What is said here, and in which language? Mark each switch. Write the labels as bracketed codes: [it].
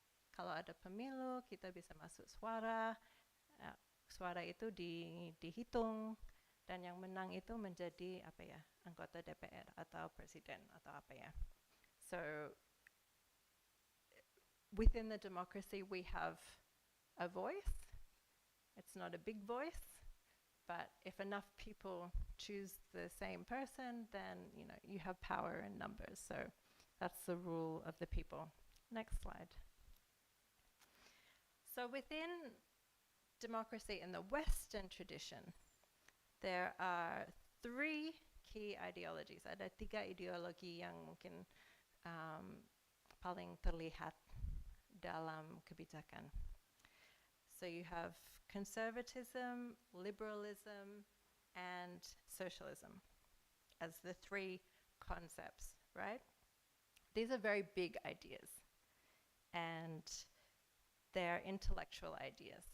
[id] Kalau ada pemilu, kita bisa masuk suara. Suara itu dihitung, dan yang menang itu menjadi anggota DPR atau presiden atau apa ya. [en] So within the democracy we have a voice. It's not a big voice, but if enough people choose the same person, then you have power in numbers. So that's the rule of the people. Next slide. So within democracy in the Western tradition, there are three key ideologies. [id] Ada tiga ideologi yang mungkin paling terlihat dalam kebijakan. [en] So you have conservatism, liberalism, and socialism as the three concepts, right? These are very big ideas, and they're intellectual ideas.